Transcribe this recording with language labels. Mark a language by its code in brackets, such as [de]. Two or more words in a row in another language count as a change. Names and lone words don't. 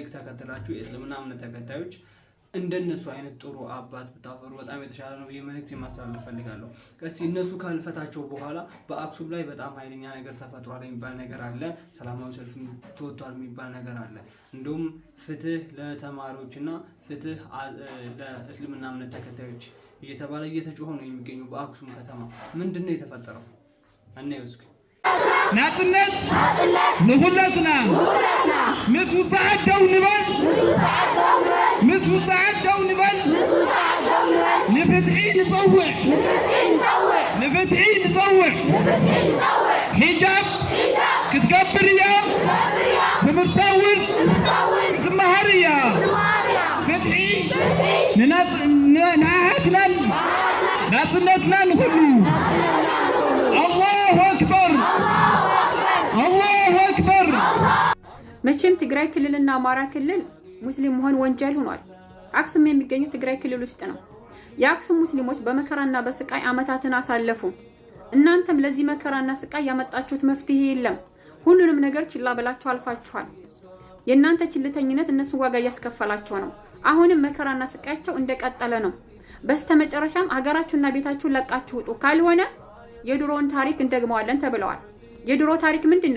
[am] ተከትላችሁ የእስልምና እምነት ተከታዮች እንደነሱ አይነት ጥሩ አባት ብታፈሩ በጣም የተሻለ ነው የመልእክት ማስተላለፍ ፈልጋለሁ። እስኪ እነሱ ካልፈታቸው በኋላ በአክሱም ላይ በጣም ኃይለኛ ነገር ተፈጥሯል የሚባል ነገር አለ። ሰላማዊ ሰልፍ ተወጥቷል የሚባል ነገር አለ። እንደውም ፍትህ ለተማሪዎችና ፍትህ ለእስልምና እምነት ተከታዮች እየተባለ እየተጮኸ ነው የሚገኙ በአክሱም ከተማ። ምንድነው የተፈጠረው? እናየው እስኪ። [ti] ናጽነት ንሁለትና ምስ ውጽዓት ደው ንበል ምስ ውጽዓት ደው ንበል ንፍትሒ ንጸውዕ ሒጃብ ክትገብር እያ ትምህርታውን ክትመሃር እያ ፍትሒ ንናሃትናን ናጽነትና ንኹሉ [ar] الله أكبر الله أكبر። [am] መቼም ትግራይ ክልልና አማራ ክልል ሙስሊም መሆን ወንጀል ሆኗል። አክሱም የሚገኘው ትግራይ ክልል ውስጥ ነው። የአክሱም ሙስሊሞች በመከራና በስቃይ አመታትን አሳለፉ። እናንተም ለዚህ መከራና ስቃይ ያመጣችሁት መፍትሄ የለም። ሁሉንም ነገር ችላ ብላችሁ አልፋችኋል። የእናንተ ችልተኝነት እነሱ ዋጋ እያስከፈላቸው ነው። አሁንም መከራና ስቃያቸው እንደቀጠለ ነው። በስተመጨረሻም ሀገራችሁና ቤታችሁን ለቃችሁ ውጡ፣ ካልሆነ የድሮውን ታሪክ እንደግመዋለን ተብለዋል። የድሮ ታሪክ ምንድነው?